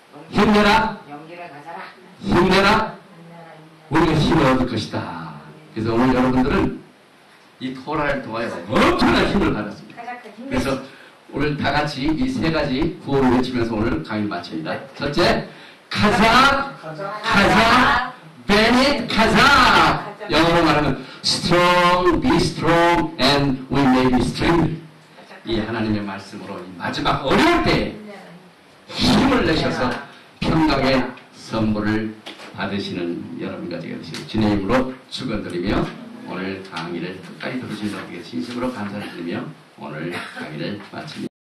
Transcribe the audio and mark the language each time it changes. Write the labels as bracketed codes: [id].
[ko] 힘내라, 힘내라. 우리가 힘을 얻을 것이다. 그래서 오늘 여러분들은 이 토라를 통하여 엄청난 힘을 받았습니다. 그래서 오늘 다 같이 이 세 가지 구호를 외치면서 오늘 강의를 마칩니다. 첫째, 카자, 카자, 베닛, 카자. 영어로 말하면 [en] strong, be strong, and we may be strengthened. [ko] 이 하나님의 말씀으로 이 마지막 어려울 때 힘을 내셔서 평강의 선물을 받으시는 여러분과 제가 되시길 주님의 이름으로 축원드리며 오늘 강의를 끝까지 들으신 분에게 진심으로 감사드리며 오늘 강의를 마칩니다.